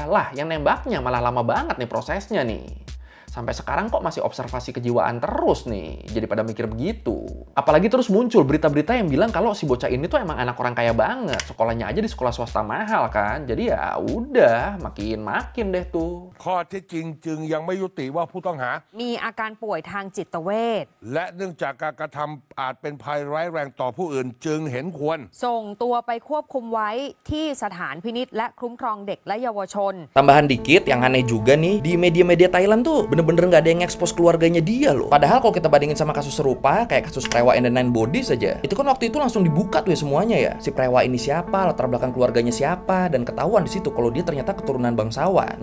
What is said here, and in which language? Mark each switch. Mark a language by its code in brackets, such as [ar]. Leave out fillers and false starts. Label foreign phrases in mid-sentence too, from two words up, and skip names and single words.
[id] Lah, yang nembaknya malah lama banget nih prosesnya nih. Sampai sekarang kok masih observasi kejiwaan terus nih. Jadi pada mikir begitu. Apalagi terus muncul berita-berita yang bilang kalau si bocah ini tuh emang anak orang kaya banget. Sekolahnya aja di sekolah swasta mahal kan. Jadi ya udah makin deh tuh. [th] ข้อเท็จจริงจึงยังไม่ยุติว่าผู้ต้องหา มีอาการป่วยทางจิตเวช และเนื่องจากการกระทำอาจเป็นภัยร้ายแรงต่อผู้อื่นจึงเห็นควร ส่งตัวไปควบคุมไว้ที่สถานพินิจและคุ้มครองเด็กและเยาวชน [id] Tambahan dikit, yang aneh juga nih, di media-media Thailand tuh bener-bener nggak ada yang ekspos keluarganya dia loh. Padahal kalau kita bandingin sama kasus serupa, kayak kasus Prewa and the Nine Bodies aja, itu kan waktu itu langsung dibuka tuh ya semuanya ya. Si Prewa ini siapa, latar belakang keluarganya siapa, dan ketahuan di situ kalau dia ternyata keturunan bangsawan.